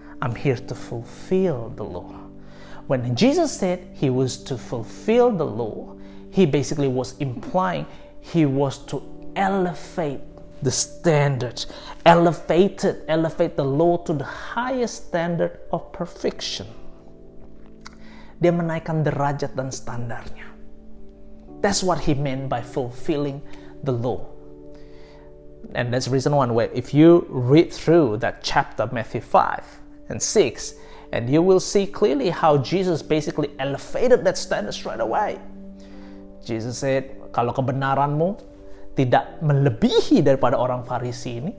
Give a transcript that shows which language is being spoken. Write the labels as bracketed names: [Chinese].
[English] I'm here to fulfill the law." When Jesus said he was to fulfill the law, he basically was implying he was to elevate the standard, elevate the law to the highest standard of perfection. [Indonesian] Dia menaikkan derajat dan standarnya. [English] That's what he meant by fulfilling the law. And that's the reason why if you read through that chapter, Matthew 5 and 6, and you will see clearly how Jesus basically elevated that standard straight away. Jesus said, [Indonesian] kalau kebenaranmu tidak melebihi daripada orang Farisi ini.